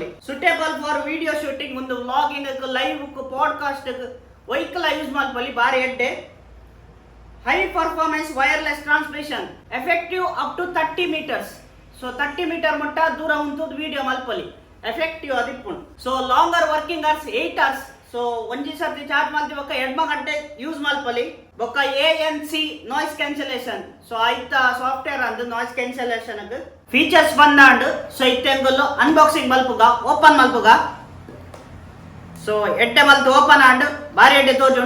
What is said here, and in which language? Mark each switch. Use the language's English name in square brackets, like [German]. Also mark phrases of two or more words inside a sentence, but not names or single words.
[English] suitable for video shooting, ಒಂದು vlogging live podcast vehicle use [Tulu] ಮಲ್ಪಲಿ ಬಾರಿ ಎಡ್ಡೆ. [English] high performance wireless transmission effective up to 30 meters. [Tulu] ಸೊ 30 meter ಮಟ್ಟ ದೂರ ಉಂಟು ವಿಡಿಯೋ ಮಲ್ಪಲಿ ಎಫೆಕ್ಟಿವ್ ಅದಿಪ್ಪುಂಡು. [English] so longer working hours 8 hours. [Tulu] ಸೊ ಒಂಜಿ ಸರ್ತಿ ಚಾರ್ಜ್ ಮಾಡ್ತಿ ಬೊಕ್ಕ 2 ಗಂಟೆ ಯೂಸ್ ಮಲ್ಪಲಿ. [English] ಬೊಕ್ಕ ANC noise cancellation. [Tulu] ಸೊ ಐತ ಸಾಫ್ಟ್ವೇರ್ ಅಂದು [English] noise cancellation features [Tulu] ಬಂದಾಂಡು. ಸೊ ಇತ್ತೆಂಗುಲ್ಲು ಅನ್ಬಾಕ್ಸಿಂಗ್ ಮಲ್ಪುಗ, ಓಪನ್ ಮಲ್ಪುಗ. ಸೊ ಎಡ್ಡೆ ಮಲ್ತು ಓಪನ್ ಆಂಡು ಬಾರಿ ಎಡ್ಡೆ ತೋಜುಂಡು.